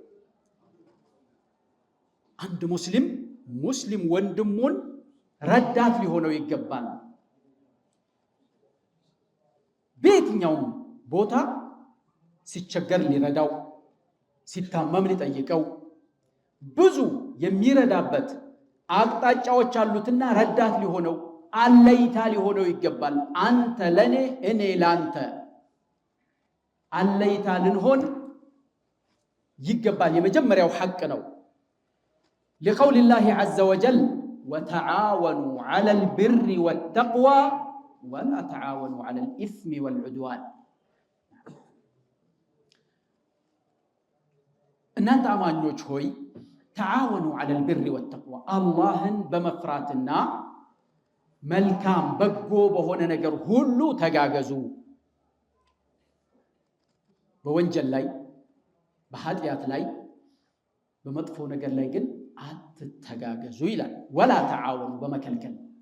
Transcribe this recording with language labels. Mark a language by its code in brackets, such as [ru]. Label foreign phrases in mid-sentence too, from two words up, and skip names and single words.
[am] አንድ ሙስሊም ወንድሙን ረዳት ሊሆነው ይገባል። በየትኛውም ቦታ ሲቸገር ሊረዳው፣ ሲታመም ሊጠይቀው ብዙ የሚረዳበት አቅጣጫዎች አሉትና ረዳት ሊሆነው አለይታ ሊሆነው ይገባል። አንተ ለኔ እኔ ላንተ አለይታ ልንሆን ይገባል። የመጀመሪያው ሐቅ ነው። [ar] لقول الله عز وجل وتعاونوا على البر والتقوى ولا تعاونوا على الإثم والعدوان [am] እናንተ አማኞች ሆይ [ar] تعاونوا على البر والتقوى [am] አላህን በመፍራትና መልካም በጎ በሆነ ነገር ሁሉ ተጋገዙ። በወንጀል ላይ በኃጢአት ላይ በመጥፎ ነገር ላይ ግን አትተጋገዙ ይላል። [ar] ولا تعاونوا [am] በመከልከል